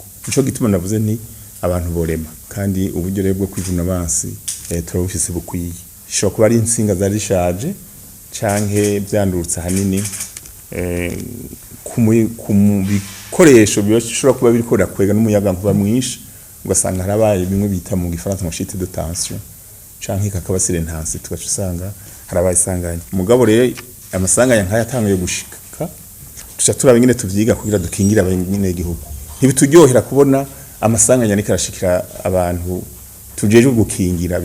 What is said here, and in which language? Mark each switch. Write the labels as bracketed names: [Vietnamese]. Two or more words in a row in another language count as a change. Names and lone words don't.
[Rundi] Ico gituma navuze nti abantu borema, kandi uburyo rero bwo kw'ibinabansi turabufise bukwiye. Shobora kuba ari insinga zari zishaje canke vyandurutse hanini ku bikoresho bishobora kuba biriko birakwega n'umuyaga nkuba mwinshi, ugasanga harabaye bimwe bita mu gifaransa ngo [French] chute de tension [Rundi] canke kakaba silentansi, tugaca usanga harabaye isanganya. Mugabo rero amasanganya nkaya atanguye gushika, tuca turaba ingene tuvyiga kugira dukingira abanyene igihugu. Ntibituryohera kubona amasanganya ariko arashikira abantu tujeje gukingira.